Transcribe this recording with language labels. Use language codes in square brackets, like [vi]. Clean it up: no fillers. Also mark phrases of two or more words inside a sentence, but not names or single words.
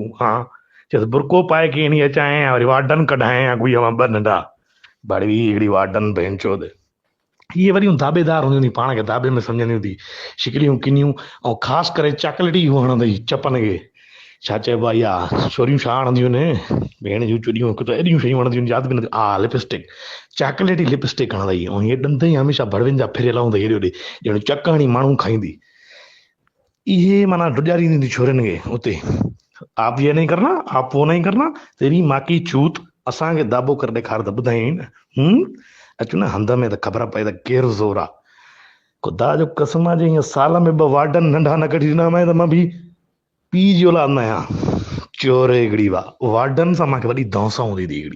[sd] हा चएसि बुरको पाए खणी अचां वरी वार्डन कढाए गुई ॿ नंढा बड़ी हिकिड़ी वार्डन भेण चोद। इहे वरी दाबेदार हूंदियूं थी, पाण खे दाबे में सम्झंदियूं थी, शिकिलियूं किनियूं, ऐं ख़ासि करे चॉकलेटी हणंदई चपनि खे। छा चइबो आहे, इहा छोरियूं छा हणंदियूं आहिनि भेण जूं चुड़ियूं, हिकु त एॾियूं शयूं हणंदियूं आहिनि यादि बि न। हा लिपस्टिक, [en] chocolatey lipstick [sd] हणंदई, ऐं हीअ ॾंद ई हमेशह भड़विन जा फिरियल हूंदई हेॾे होॾे, ॼण चक हणी माण्हू खाईंदी। इहे माना ॾुॼारींदी थी छोरियुनि खे उते। [hi] आप ये नहीं करना, आप वो नहीं करना, तेरी माँ की चूत, [sd] असांखे दाबो करे ॾेखार त ॿुधाई न। अचूं न हंध में त ख़बर पए त केरु ज़ोर आहे। ख़ुदा जो कसम आहे, हीअं साल में 2 वार्डन नंढा न कढी ॾिना त मां बि पीउ जी औलाद न आहियां। चोर हिकिड़ी वार्डन सां मूंखे वॾी दौंस हूंदी थी हिकिड़ी।